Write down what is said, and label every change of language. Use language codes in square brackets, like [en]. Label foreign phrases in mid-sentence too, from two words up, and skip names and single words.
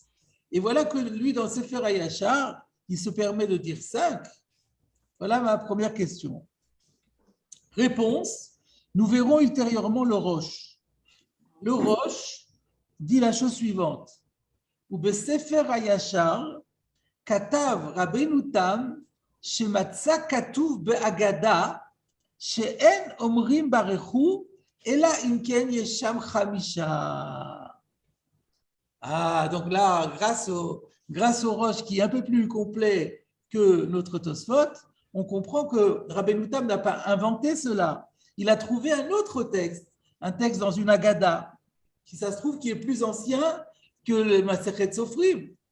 [fr] Et voilà que lui, dans Sefer HaYashar, il se permet de dire 5. Voilà ma première question. Réponse, nous verrons ultérieurement le Rosh. Le Rosh dit la chose suivante. [he] ובספר הישר, כתב רבינו תם, שמצא כתוב באגדה, שאין אומרים ברכו, אלא אם כן יש שם חמישה. [fr] Ah, donc là, grâce au Rosh qui est un peu plus complet que notre Tosfot, on comprend que Rabbeinu Tam n'a pas inventé cela. Il a trouvé un autre texte, un texte dans une Agada, qui ça se trouve qui est plus ancien que le Masechet Sofrim.